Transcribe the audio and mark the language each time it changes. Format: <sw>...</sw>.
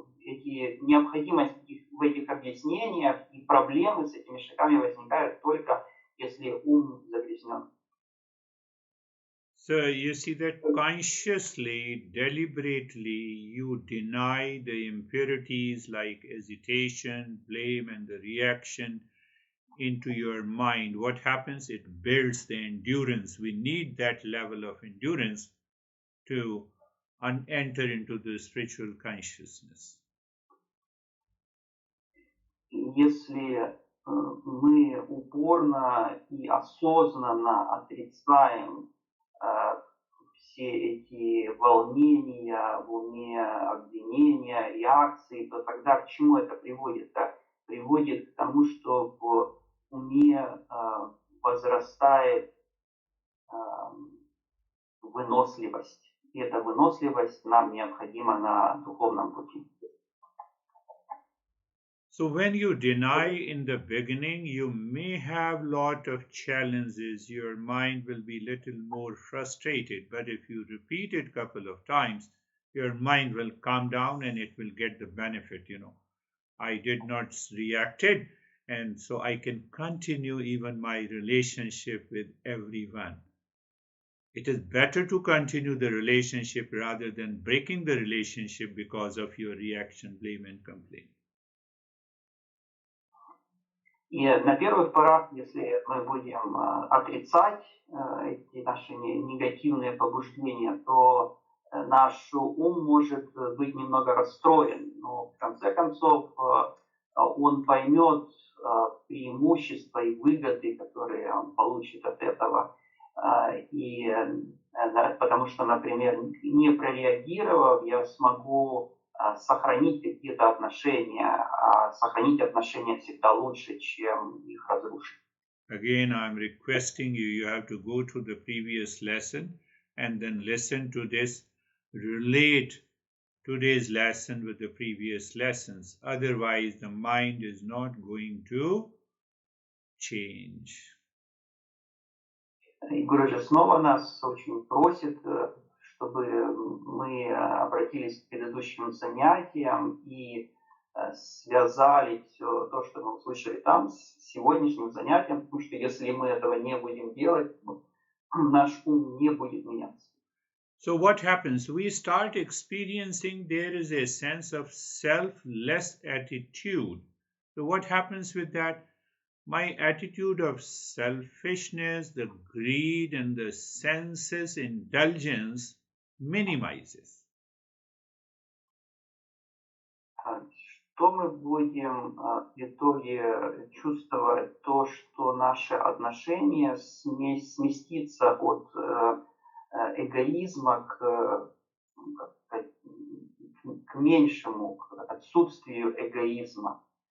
<ru>Необходимость в этих объяснениях и проблемы с этими шагами возникают только если ум загрязнен.</ru> <en>So you see that consciously, deliberately, you deny the impurities like hesitation, blame, and the reaction into your mind. What happens? It builds the endurance. We need that level of endurance to enter into the spiritual consciousness.</en> <ru>Если мы упорно и осознанно отрицаем все эти волнения в уме, обвинения, реакции, то тогда к чему это приводит? Приводит к тому, что в уме возрастает выносливость. И эта выносливость нам необходима на духовном пути.</ru> <en>So when you deny in the beginning, you may have lot of challenges. Your mind will be little more frustrated. But if you repeat it a couple of times, your mind will calm down and it will get the benefit. I did not reacted, and so I can continue even my relationship with everyone. It is better to continue the relationship rather than breaking the relationship because of your reaction, blame, and complaint.</en> <ru>И на первых порах, если мы будем отрицать эти наши негативные побуждения, то наш ум может быть немного расстроен, но в конце концов он поймет преимущества и выгоды, которые он получит от этого. И потому что, например, не прореагировав, я смогу сохранить какие-то отношения, а сохранить отношения всегда лучше, чем их разрушить.</ru> <en>Again, I'm requesting you have to go to the previous lesson and then listen to this, relate today's lesson with the previous lessons. Otherwise, the mind is not going to change.</en> <ru>И Гуру снова нас очень просит, чтобы мы обратились к предыдущим занятиям и связали все то, что мы услышали там, с сегодняшним занятием, потому что если мы этого не будем делать, наш ум не будет меняться.</ru> <en>So what happens? We start experiencing there is a sense of selfless attitude. So what happens with that? My attitude of selfishness, the greed, and the senses indulgence minimizes.</en> <ru>Что мы будем в итоге чувствовать? То, что наше отношение сместится от эгоизма к меньшему, к отсутствию эгоизма.</ru>